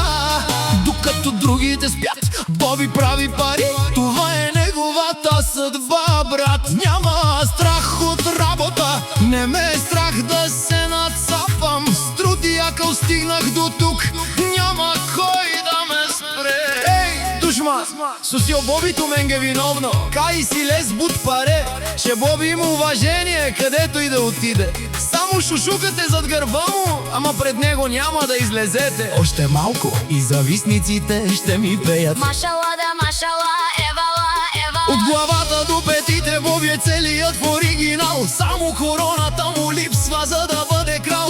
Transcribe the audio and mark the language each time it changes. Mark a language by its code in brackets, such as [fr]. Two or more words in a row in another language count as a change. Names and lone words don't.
[bg] Докато другите спят, Боби прави пари, това е неговата съдба, брат. Няма страх от работа, не ме е страх да се нацапам. С труд и акъл стигнах до тук, няма кой да ме спре. Ей, [rom] душма, сусио Боби ту менге виновно, кай си лес бут паре, [bg] ще Боби има уважение където и да отиде. Само шушукате зад гърба му, ама пред него няма да излезете. Още малко и завистниците ще ми пеят Машала да машала, евала, евала. от главата до петите. Боби е целият в оригинал, само короната му липсва, за да бъде крал.